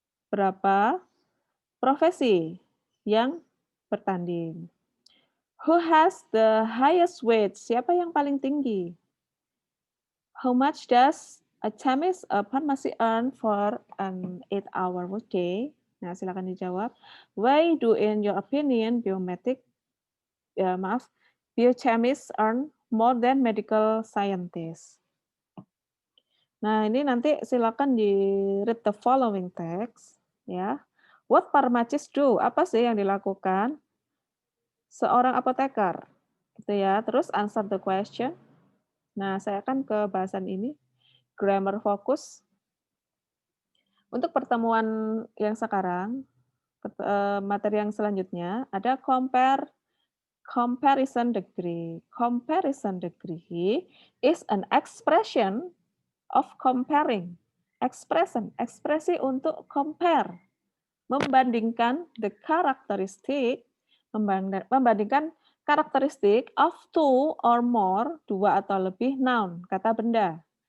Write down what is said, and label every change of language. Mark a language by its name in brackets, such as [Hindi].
[Indonesian] Berapa profesi yang bertanding? [English] Who has the highest weight? [Indonesian] Siapa yang paling tinggi? [English] How much does a chemist, a pharmacy earn for an 8-hour workday? [Indonesian] Nah, silakan dijawab. [English] Why do, in your opinion, biochemists earn more than medical scientists? [Indonesian] Nah, ini nanti silakan di- [English] read the following text, [Indonesian] ya. [English] What pharmacist do? [Indonesian] Apa sih yang dilakukan seorang apoteker? Gitu ya. [English] Terus answer the question. [Indonesian] Nah, saya akan ke bahasan ini, grammar fokus. Untuk pertemuan yang sekarang, materi yang selanjutnya ada comparison degree. [English] Comparison degree is an expression of comparing. [Indonesian] Ekspresi untuk compare, membandingkan [English] the characteristic, [Indonesian] membandingkan karakteristik [English] of two or more, [Indonesian] dua atau lebih noun, kata benda.